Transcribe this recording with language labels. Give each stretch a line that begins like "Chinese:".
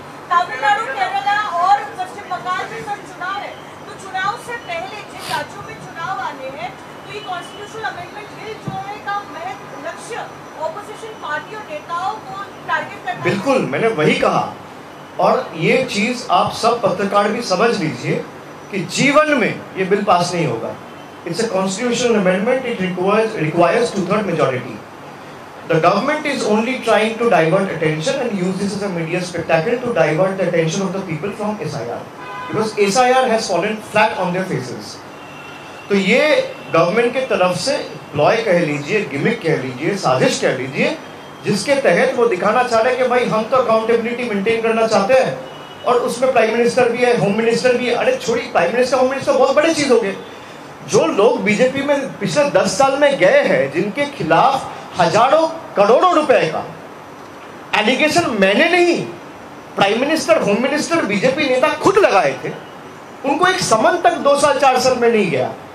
Hindi: तमिलनाडु, केरला और पश्चिम बंगाल में सब चुनाव है, तो चुनाव से पहले जिन राज्यों में चुनाव आने हैं, तो ये कॉन्स्टिट्यूशनल अमेंडमेंट बिल जो है का महज लक्ष्य ऑपोजिशन पार्टी और नेताओं को टारगेट करना। बिल्कुल, मैंने वही कहा। और ये चीज आप सब पत्रकार भी समझ लीजिए कि जीवन में ये बिल पास नहीं होगा।
English: It's a constitutional amendment, it requires 2/3 majority. The government is only trying to divert attention and use this as a media spectacle to divert the attention of the people from SIR, because SIR has fallen flat on their faces.
Hindi: तो ये government के तरफ से ploy कह लीजिए, gimmick कह लीजिए, साजिश कह लीजिए, जिसके तहत वो दिखाना चाह रहे हैं कि भाई हम तो अकाउंटेबिलिटी मेंटेन करना चाहते हैं और उसमें प्राइम मिनिस्टर भी है, होम मिनिस्टर भी है। अरे छोड़ी, प्राइम मिनिस्टर होम मिनिस्टर बहुत बड़ी चीज हो गई। जो लोग बीजेपी में पिछले 10 साल में गए हैं, जिनके खिलाफ हजारों करोड़ों रुपए का एलिगेशन मैंने नहीं, prime minister, home minister, BJP नेता खुद लगाए थे, उनको एक समन तक 2 साल 4 साल में नहीं गया।